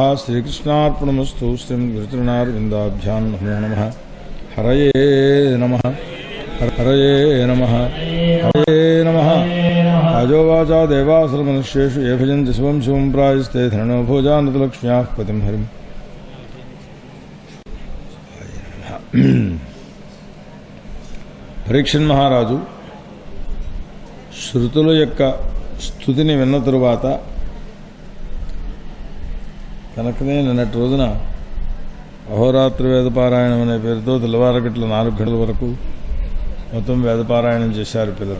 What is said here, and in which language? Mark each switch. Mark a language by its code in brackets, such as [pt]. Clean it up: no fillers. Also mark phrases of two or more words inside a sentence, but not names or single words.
[sa] श्रीकृष्णार्पणमस्तु। श्रीमद्गुरुचरणारविन्दाभ्यां नमो नमः। हरये नमः हरये नमः हरये नमः। राजोवाचा देवासुरमनुष्येषु ये भजन्ति शिवं शिवं प्रायस्ते धरणो भोजानतलक्ष्म्याः पतिं हरिम्। [te] పరీక్షణ్ మహారాజు శృతుల యొక్క స్తుతిని విన్న తరువాత కనుకనే నిన్నటి రోజున అహోరాత్రి వేదపారాయణం అనే పేరుతో తెల్లవారగట్ల 4 గంటల వరకు మొత్తం వేదపారాయణం చేశారు పిల్లలు.